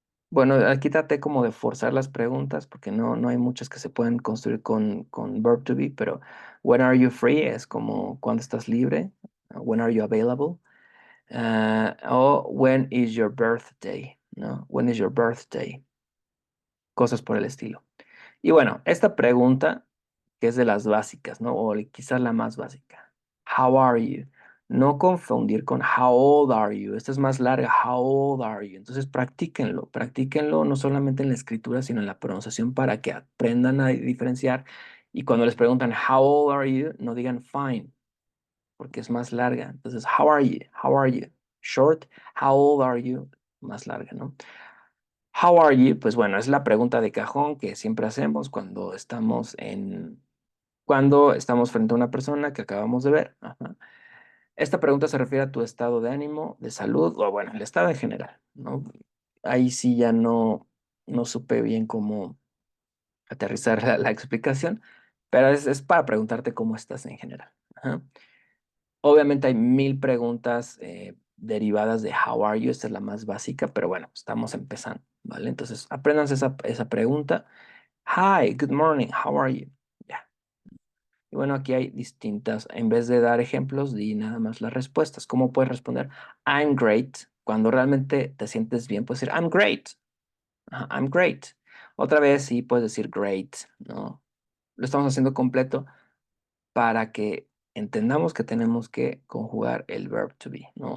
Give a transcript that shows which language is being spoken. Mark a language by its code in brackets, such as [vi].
[es] Bueno, aquí traté como de forzar las preguntas porque no hay muchas que se pueden construir con verb to be, pero [en] when are you free [es] es como cuando estás libre, [en] when are you available, [es] o [en] when is your birthday, [es] ¿no? [en] When is your birthday, [es] cosas por el estilo. Y bueno, esta pregunta, que es de las básicas, ¿no? O quizás la más básica. [en] How are you? [es] No confundir con [en] how old are you. [es] Esta es más larga. [en] How old are you? [es] Entonces practíquenlo no solamente en la escritura, sino en la pronunciación para que aprendan a diferenciar. Y cuando les preguntan [en] how old are you, [es] no digan fine, porque es más larga. Entonces, [en] how are you? How are you? Short. How old are you? [es] Más larga, ¿no? [en] How are you? [es] Pues bueno, es la pregunta de cajón que siempre hacemos cuando estamos frente a una persona que acabamos de ver. Ajá. Esta pregunta se refiere a tu estado de ánimo, de salud, o bueno, el estado en general, ¿no? Ahí sí ya no supe bien cómo aterrizar la explicación, pero es para preguntarte cómo estás en general. Ajá. Obviamente hay mil preguntas derivadas de [en] how are you, [es] esta es la más básica, pero bueno, estamos empezando, ¿vale? Entonces, apréndanse esa pregunta. [en] Hi, good morning, how are you? [es] Ya. Y bueno, aquí hay distintas, en vez de dar ejemplos, di nada más las respuestas. ¿Cómo puedes responder? [en] I'm great. [es] Cuando realmente te sientes bien, puedes decir [en] I'm great. [es] Ajá, I'm great. Otra vez sí puedes decir great, ¿no? Lo estamos haciendo completo para que entendamos que tenemos que conjugar el verb to be, ¿no?